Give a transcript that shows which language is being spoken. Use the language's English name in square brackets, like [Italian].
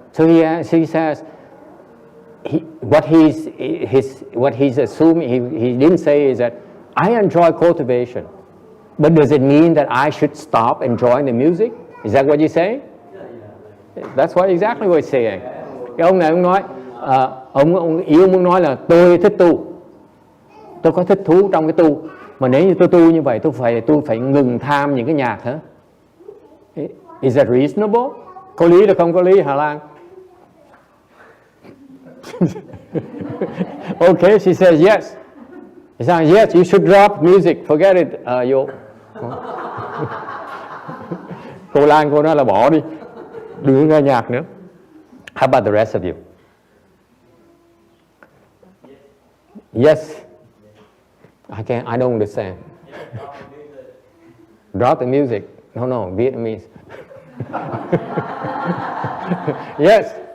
[English] So he says, what he's assuming, he didn't say is that I enjoy cultivation, but does it mean that I should stop enjoying the music? Is that what you say? That's exactly what he's saying. [Vietnamese] Cái ông này ông nói, ông yêu muốn nói là tôi thích tu, tôi có thích thú trong cái tu, mà nếu như tôi tu như vậy tôi phải ngừng tham những cái nhạc hả? [English] Is that reasonable? [Vietnamese] Có lý được không có lý Hà Lan? [English] Okay, she says yes. He says yes, you should drop music, forget it, you. [Vietnamese] Cô Lan cô nói là bỏ đi, đừng nghe nhạc nữa. [English] How about the rest of you? Yes. I don't understand. Drop the music. No, Vietnamese. Yes.